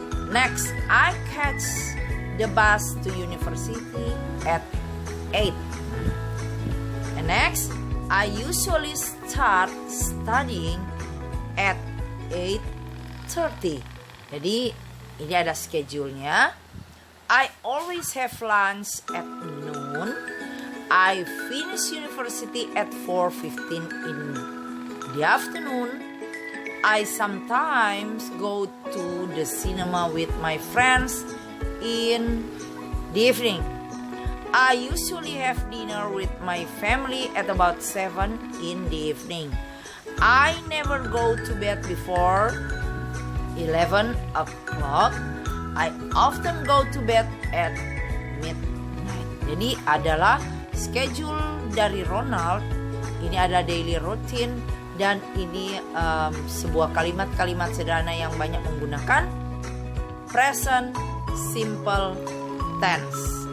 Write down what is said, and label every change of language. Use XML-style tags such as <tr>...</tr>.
<en>Next, I catch the bus to university at 8. And next, I usually start studying at 8:30.</en> <id>Jadi ini ada schedule-nya.</id> <en>I always have lunch at noon. I finish university at 4:15 in the afternoon. I sometimes go to the cinema with my friends in the evening. I usually have dinner with my family at about 7 in the evening. I never go to bed before 11 o'clock. I often go to bed at midnight.</en> <id>Jadi adalah schedule dari Ronald. Ini adalah daily routine dan ini sebuah kalimat-kalimat sederhana yang banyak menggunakan present simple tense.</id>